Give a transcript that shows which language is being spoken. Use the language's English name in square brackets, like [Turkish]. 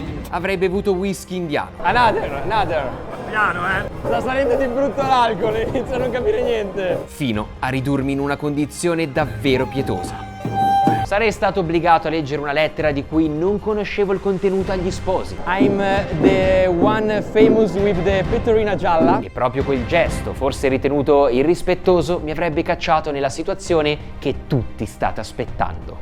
[Italian] Avrei bevuto whisky indiano. [English] Another. [Italian] Piano, Sta salendo di brutto l'alcol, inizio a non capire niente. Fino a ridurmi in una condizione davvero pietosa. Sarei stato obbligato a leggere una lettera di cui non conoscevo il contenuto agli sposi. [English] I'm the one famous with the [Italian] pettorina gialla. E proprio quel gesto, forse ritenuto irrispettoso, mi avrebbe cacciato nella situazione che tutti state aspettando.